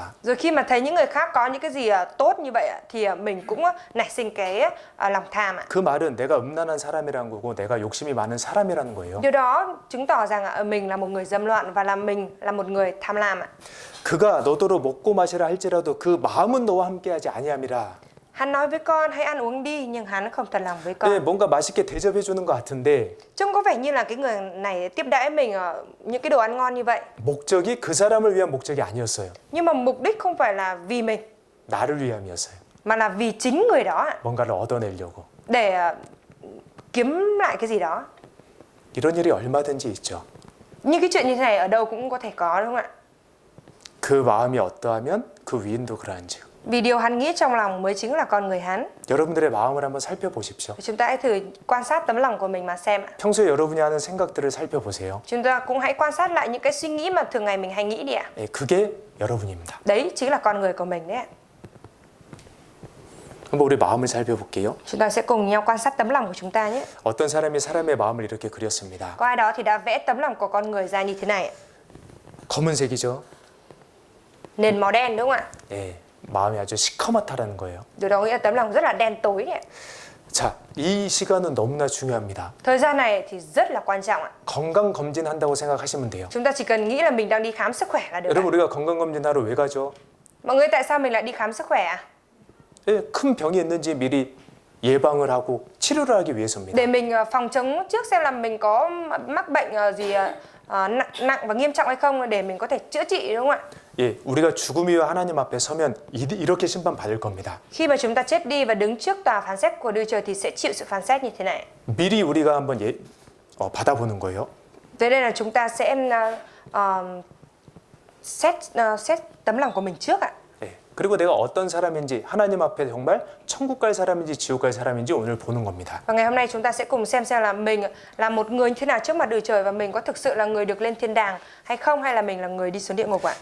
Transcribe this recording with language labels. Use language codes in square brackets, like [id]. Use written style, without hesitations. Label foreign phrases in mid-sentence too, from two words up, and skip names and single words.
[vi] Rồi khi mà thấy những người khác có những cái gì tốt như vậy thì mình cũng nảy sinh cái lòng tham ạ. [ko] 그 말은 내가 음란한 사람이라는 거고 내가 욕심이 많은 사람이라는 거예요. [vi] Điều đó chứng tỏ rằng mình là một người dâm loạn và là mình là một người tham lam ạ. [ko] 그가 너더러 먹고 마시라 할지라도 그 마음은 너와 함께하지 아니함이라. [vi] Hắn nói với con hãy ăn uống đi nhưng hắn không thật lòng với con. [ko] 예, 뭔가 맛있게 대접해 주는 것 같은데 [vi] Trông có vẻ như là cái người này tiếp đãi mình những cái đồ ăn ngon như vậy. [ko] 목적이 그 사람을 위한 목적이 아니었어요. [vi] Nhưng mà mục đích không phải là vì mình [ko] 나를 위함이었어요. [vi] mà là vì chính người đó ạ. [ko] 뭔가를 얻어내려고. [vi] Để kiếm lại cái gì đó. [ko] 이런 일이 얼마든지 있죠. [vi] Nhưng cái chuyện như thế này ở đâu cũng có thể có đúng không ạ? [ko] 그 마음이 어떠하면 그 위인도 그러한즉. [vi] Vì điều hắn nghĩ trong lòng mới chính là con người hắn. [ko] 여러분들의 마음을 한번 살펴보십시오. [vi] Chúng ta hãy thử quan sát tấm lòng của mình mà xem ạ. [ko] 평소에 여러분이 하는 생각들을 살펴보세요. [vi] Chúng ta cũng hãy quan sát lại những cái suy nghĩ mà thường ngày mình hay nghĩ đi ạ. [ko] 예, 그게 여러분입니다. [vi] Đấy chính là con người của mình đấy ạ. [ko] 한번 우리 마음을 살펴볼게요. [vi] Chúng ta sẽ cùng nhau quan sát tấm lòng của chúng ta nhé. [ko] 어떤 사람이 사람의 마음을 이렇게 그렸습니다. [vi] Có ai đó thì đã vẽ tấm lòng của con người ra như thế này ạ. [ko] 검은색이죠. [vi] Nền màu đen đúng không ạ? [ko] 예, 마음이 아주 시커멓다라는 거예요. [vi] Điều đó nghĩa là tấm lòng rất là đen tối đấy ạ. [ko] 자, 이 시간은 너무나 중요합니다. [vi] Thời gian này thì rất là quan trọng ạ. [ko] 건강 검진한다고 생각하시면 돼요. [vi] Chúng ta chỉ cần nghĩ là mình đang đi khám sức khỏe là được [ko] 여러분 [vi] ạ. [ko] 우리가 건강 검진하러 왜 가죠? [vi] Mọi người tại sao mình lại đi khám sức khỏe ạ? [ko] 예, 큰 병이 있는지 미리 예방을 하고 치료를 하기 위해서입니다. [vi] Để mình phòng chống trước xem là mình có mắc bệnh gì nặng và nghiêm trọng hay không để mình có thể chữa trị đúng không ạ? [ko] 예, 우리가 죽음이와 하나님 앞에 서면 이렇게 심판 받을 겁니다. [vi] Khi mà chúng ta chết đi và đứng trước tòa phán xét của Đức Trời thì sẽ chịu sự phán xét như thế này. [ko] 미리 우리가 한번 받아보는 거예요. [vi] Thế nên là chúng ta sẽ xét tấm lòng của mình trước ạ. [ko] 예, 그리고 내가 어떤 사람인지 하나님 앞에 정말 천국 갈 사람인지 지옥 갈 사람인지 오늘 보는 겁니다. [vi] Và ngày hôm nay chúng ta sẽ cùng xem là mình là một người như thế nào trước mặt Đức Trời và mình có thực sự là người được lên thiên đàng hay không hay là mình là người đi xuống địa ngục ạ.